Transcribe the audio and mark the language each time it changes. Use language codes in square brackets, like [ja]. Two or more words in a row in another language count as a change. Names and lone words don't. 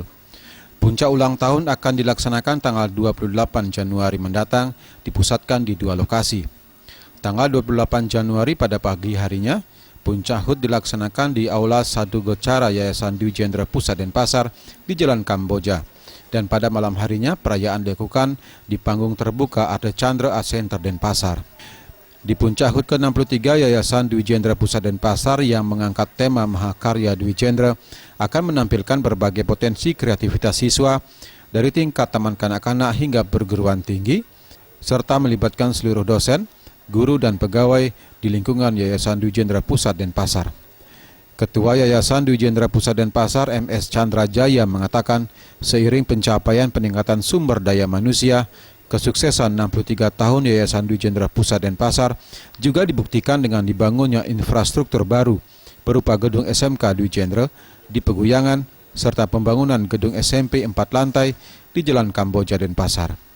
[id] Puncak ulang tahun akan dilaksanakan tanggal 28 Januari mendatang, dipusatkan di dua lokasi. Tanggal 28 Januari pada pagi harinya, puncak HUT dilaksanakan di Aula Sadu Gocara Yayasan Dwi Jendra Pusat Denpasar di Jalan Kamboja. Dan pada malam harinya, perayaan dilakukan di panggung terbuka Arte Chandra Art Center Denpasar. Di puncak HUT ke-63 Yayasan Dwi Jendra Pusat Denpasar yang mengangkat tema Mahakarya Dwi Jendra akan menampilkan berbagai potensi kreativitas siswa dari tingkat taman kanak-kanak hingga perguruan tinggi, serta melibatkan seluruh dosen, guru dan pegawai di lingkungan Yayasan Dwi Jendra Pusat Denpasar. Ketua Yayasan Dwi Jendra Pusat Denpasar MS Chandra Jaya mengatakan seiring pencapaian peningkatan sumber daya manusia, kesuksesan 63 tahun Yayasan Dwi Jendra Pusat Denpasar juga dibuktikan dengan dibangunnya infrastruktur baru berupa gedung SMK Dwi Jendra di Peguyangan serta pembangunan gedung SMP 4 lantai di Jalan Kamboja Denpasar.